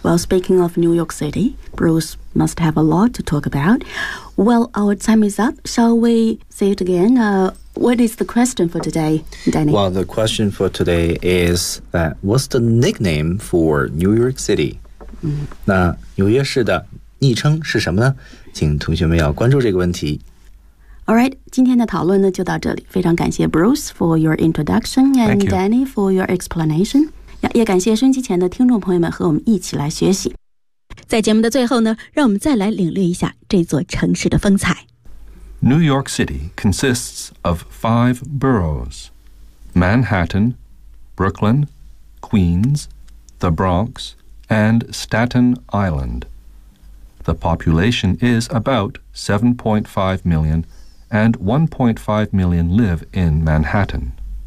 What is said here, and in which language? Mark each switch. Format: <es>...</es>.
<en>Well, speaking of New York City, Bruce must have a lot to talk about. Well, our time is up. Shall we say it again? What is the question for today, Danny? Well, the question for today is that what's the nickname for New York City?</en> <zh>那纽约市的昵称是什么呢？请同学们要关注这个问题。</zh> <en>All right,</en> <zh>今天的讨论呢就到这里。非常感谢Bruce</zh> <en>for your introduction and you. Danny for your explanation.</en> <zh>也感谢收音机前的听众朋友们和我们一起来学习。在节目的最后呢，让我们再来领略一下这座城市的风采。New</zh> <en>York City consists of five boroughs: Manhattan, Brooklyn, Queens, the Bronx, and Staten Island. The population is about 7.5 million, and 1.5 million live in Manhattan.</en>